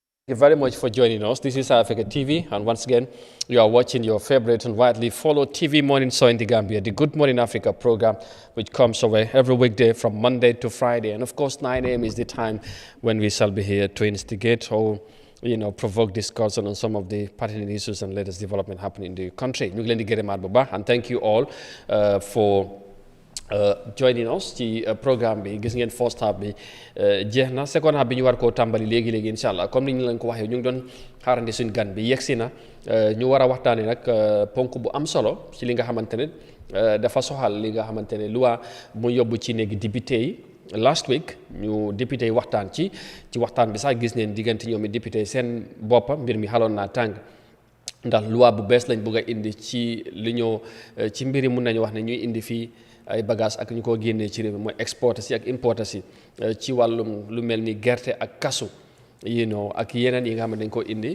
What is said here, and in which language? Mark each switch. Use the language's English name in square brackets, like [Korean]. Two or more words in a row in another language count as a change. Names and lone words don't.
[English] you very much for joining us. This is Eyeafrica TV, and once again, you are watching your favorite and widely followed TV morning show in the Gambia, the Good Morning Africa program, which comes away every weekday from Monday to Friday. And of course, 9 a.m. is the time when we shall be here to instigate or provoke discussion on some of the pertinent issues and latest development happening in the country. [Wolof] Ñu ngi leen di gërëmaat bu baax, and thank you all for joining us ci programme bi. Gis ngeen [English] first half [Wolof] bi jeex na, [English] second half [Wolof] bi ñu war koo tàmbali léegi-léegi [Arabic] إن شاء الله. [Wolof] Comme ni ñu leen ko waxee, ñu ngi doon xaarandi suñ gan bi yegsi na, ñu war a waxtaanee nag ponk bu am solo ci li nga xamante ne dafa soxal li nga xamante ne loi mu yóbbu ci néegi député yi. [English] Last week [Wolof] ñu député yi waxtaan ci waxtaan bi sax gis neen diggante ñoom i député yi seen boppa mbir mi xaloon naa tàng, ndax loi bu bees lañ bëgg a indi ci li ñoo ci mbiri mun nañu wax ne ñuy indi fii ay bagage ak ñu ko génnee ci réew mi mooy exporté si ak importé si ci wàllum lu mel ni gerte ak kasu ak yeneen yi nga xam ne dañ ko indi.